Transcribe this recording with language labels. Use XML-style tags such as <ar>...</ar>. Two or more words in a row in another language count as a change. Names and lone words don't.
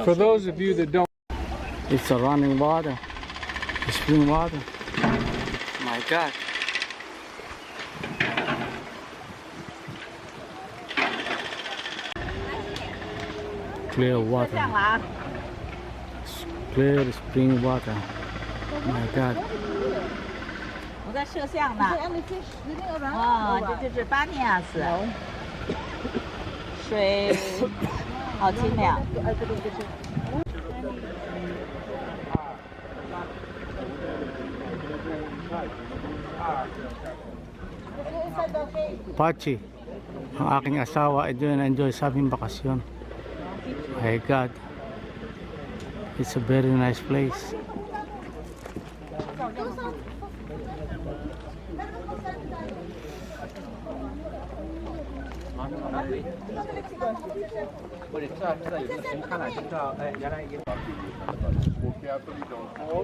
<en>For those of you that don't, it's a running water, it's spring water. My God. Clear water. Clear spring water. My God.</en> <zh>我在摄像呢。哦，这就是巴尼亚斯，水好清凉。</zh> <tl>Pachi, ang aking asawa ay doon enjoy sa aming bakasyon.</tl> <en>My God, it's a very nice place. Walk carefully, don't fall.</en>